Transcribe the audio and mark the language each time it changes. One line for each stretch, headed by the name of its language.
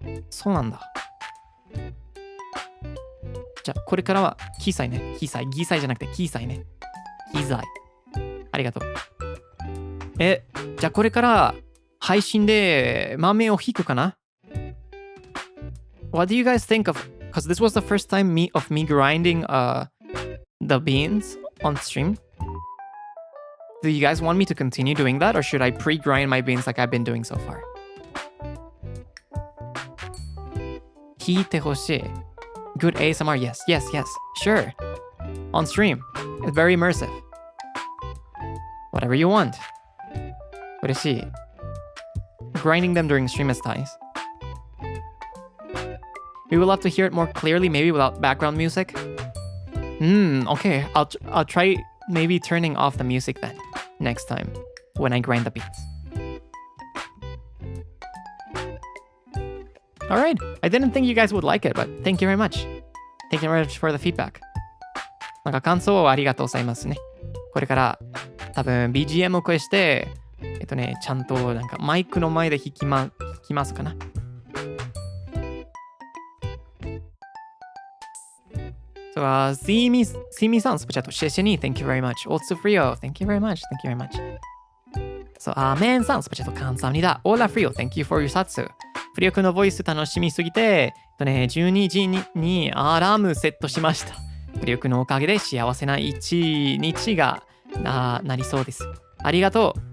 Japanese: そうなんだ。じゃあ、これからは、キーサイね。ギーサイじゃなくて、キーサイね。キーサイ。ありがとう。じゃあ、これから、配信で豆を引くかな？
English: What do you guys think of... Because this was the first time me grinding the beans on stream. Do you guys want me to continue doing that? Or should I pre-grind my beans like I've been doing so far?
Japanese: 引いてほしい。
English: Good ASMR, yes, sure. On stream, it's very immersive. Whatever you want.
Japanese: 嬉しい。
English: Grinding them during stream is nice. We would love to hear it more clearly, maybe without background music. Okay, I'll try maybe turning off the music then, next time. when I grind the beans. Alright, I didn't think you guys would like it, but thank you very much. Thank you very much for the feedback.
Japanese: なんか感想をありがとうございますね。これから多分 BGM を消して、ちゃんとなんかマイクの前で弾きますかな。
English: So, see me さん、スペチャット、シェシェニー、thank you very much. Also Frio, thank you very much, thank you very much.
Japanese: So, メンさん、スペチャット、カンサムニダ。
English: Hola Frio, thank you for your Zatsu.
Japanese: フリオ君のボイス楽しみすぎて、12時にアラームセットしました。フリオ君のおかげで幸せな一日がなりそうです。ありがとう。